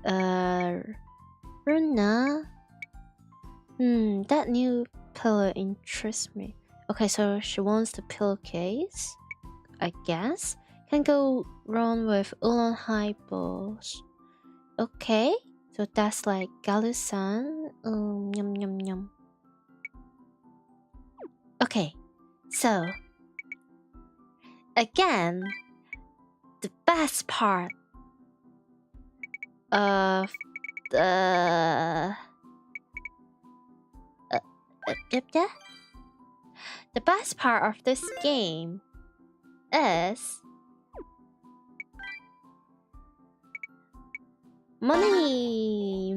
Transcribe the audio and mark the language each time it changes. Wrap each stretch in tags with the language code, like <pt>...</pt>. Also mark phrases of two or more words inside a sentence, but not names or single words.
<en>Runa. That new pillow interests me. Okay, so she wants the pillowcase, I guess. Can go wrong with Ulan high balls. Okay, so that's like Galusan. Yum yum yum. Okay, so again, the best part of the best part of this game is money.</en>